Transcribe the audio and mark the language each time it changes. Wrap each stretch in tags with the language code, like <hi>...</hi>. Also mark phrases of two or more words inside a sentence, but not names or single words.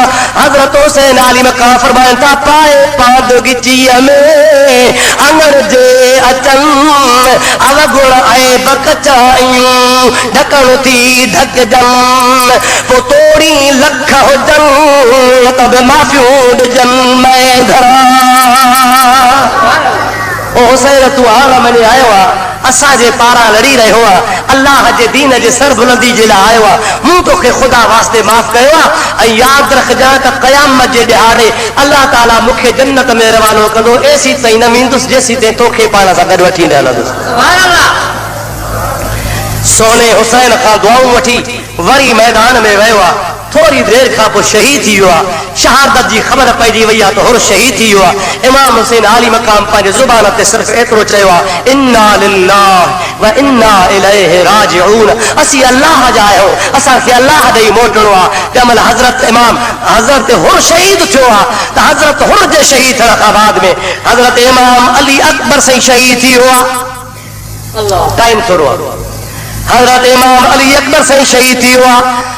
<sd>हज़रत हुसैन अली मकाम फरमाइनि था, पाए पादगीचीअ में अंगर जे अचन अवगुण ऐं बकचायूं ढकण थी ढक जन, पोइ तोड़ी लख हुजन त बि माफ़ियूं ॾिजन मैं धरा। ओ हुसैन तूं हाल मञे आयो आहे, असांजे पारां लड़ी रहियो आहे, अल्लाह जे दीन जे सरबुलंदी जे लाइ आयो आहे। मूं तोखे ख़ुदा वास्ते माफ़ कयो आहे। ऐं यादि रखजांइ त क़यामत जे ॾिहाड़े अल्लाह ताला मूंखे जन्नत में रवानो कंदो, एसी ताईं न वेंदुसि जेसी ताईं तोखे पाण सां गॾु वठी न हलंदुसि। सोने हुसैन खां दुआऊं वठी वरी मैदान में वियो आहे। थोड़ी देर खां पोइ शहीद थी वियो आहे। शहादत जी ख़बर पइजी वई आहे त हुर शहीद थी वियो आहे। इमाम हुसैन अली मकाम पंहिंजे ज़ुबान ते सिर्फ़ु एतिरो चयो आहे,</sd> <ar>إنا لله وإنا إليه راجعون.</ar> <sd>असीं अल्लाह जा आहियूं, असांखे अल्लाह ॾेई मोटणो आहे। तंहिं महिल हज़रत हुर शहीद थियो आहे त हज़रत हुर जे शहीद थियण खां बाद में हज़रत इमाम अली अकबर साईं शहीद थी वियो आहे। टाइम थोरो आहे। हज़रत इमाम अली अकबर साईं शहीद थी वियो आहे।</sd>